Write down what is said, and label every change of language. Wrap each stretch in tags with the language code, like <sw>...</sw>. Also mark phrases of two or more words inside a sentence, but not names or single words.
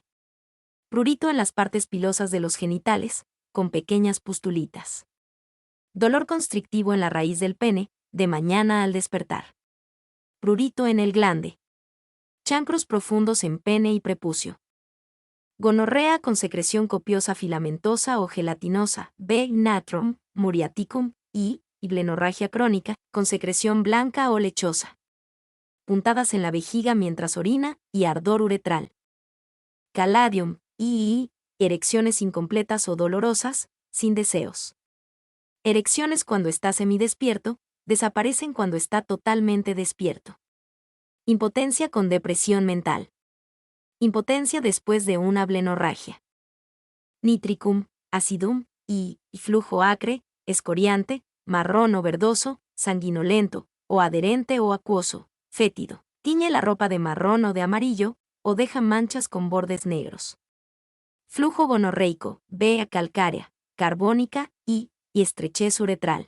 <es>Prurito en las partes pilosas de los genitales, con pequeñas pustulitas. Dolor constrictivo en la raíz del pene, de mañana al despertar. Prurito en el glande. Chancros profundos en pene y prepucio. Gonorrea con secreción copiosa filamentosa o gelatinosa, B. natrum, muriaticum, y blenorragia crónica, con secreción blanca o lechosa. Puntadas en la vejiga mientras orina y ardor uretral. Caladium, y erecciones incompletas o dolorosas, sin deseos. Erecciones cuando está semidespierto, desaparecen cuando está totalmente despierto. Impotencia con depresión mental. Impotencia después de una blenorragia. Nitricum, acidum, y flujo acre, escoriante, marrón o verdoso, sanguinolento, o adherente o acuoso, fétido. Tiñe la ropa de marrón o de amarillo, o deja manchas con bordes negros. Flujo gonorreico, vea calcárea, carbónica y estrechez uretral.</es>